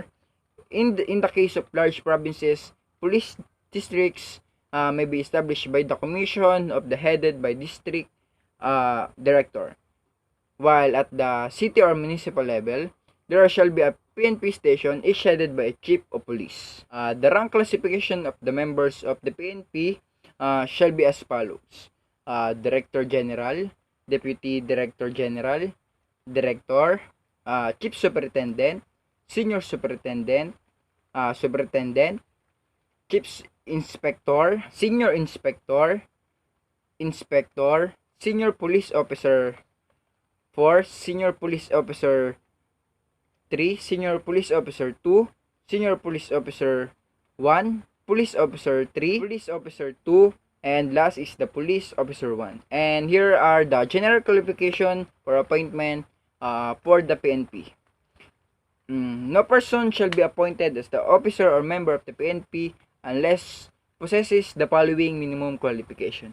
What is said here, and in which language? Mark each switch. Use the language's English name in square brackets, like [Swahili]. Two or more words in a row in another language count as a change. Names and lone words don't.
[English] In the case of large provinces, police districts may be established by the commission of the headed by district director. While at the city or municipal level, there shall be a PNP station each headed by a chief of police. The rank classification of the members of the PNP shall be as follows: Director General, Deputy Director General, Director, Chief Superintendent, Senior Superintendent, Superintendent, Chief Inspector, Senior Inspector, Inspector, Senior Police Officer 4, Senior Police Officer 3, Senior Police Officer 2, Senior Police Officer 1, Police Officer 3, Police Officer 2, and last is the Police Officer 1. And here are the general qualification for appointment for the PNP. No person shall be appointed as the officer or member of the PNP unless possesses the following minimum qualification.